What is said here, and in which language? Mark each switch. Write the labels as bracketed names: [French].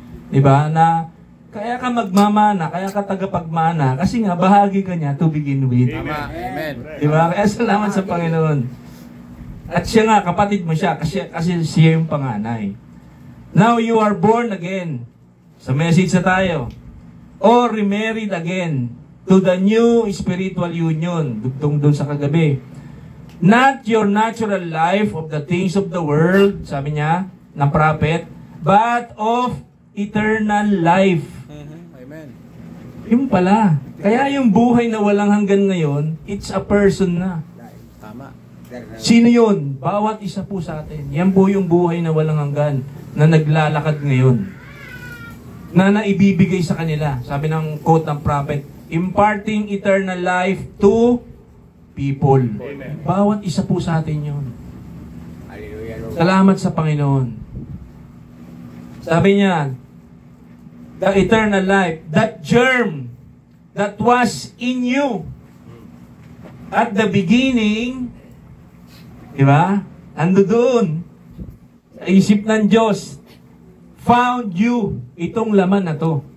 [Filipino] 'Di ba? Na kaya ka magmamana, kaya ka tagapagmana kasi nga bahagi ka niya [English] to begin with. [Filipino] Tama. Amen. 'Di ba? Kaya salamat sa Panginoon. At siya nga kapatid mo siya kasi siya yung panganay. [English] Now you are born again. [Filipino] Sa message na tayo. [English] Or remarried again to the new spiritual union. [Filipino] Dugtong doon sa kagabi. [English] Not your natural life of the things of the world, [Filipino] sabi niya, ng prophet, [English] but of eternal life. Amen. [Filipino] Yung pala. Kaya yung buhay na walang hanggan ngayon, [English] it's a person [Filipino] na. Tama. Sino yun? Bawat isa po sa atin. Yan po yung buhay na walang hanggan na naglalakad ngayon. Na naibibigay sa kanila. Sabi ng quote ng prophet, [English] imparting eternal life to people. Amen. [Filipino] Bawat isa po sa atin yun. [English] Hallelujah, Lord. [Filipino] Salamat sa Panginoon. Sabi niya, [English] the eternal life, that germ that was in you at the beginning, [Filipino] di ba? Ando doon, sa isip ng Diyos, found you, itong laman na to.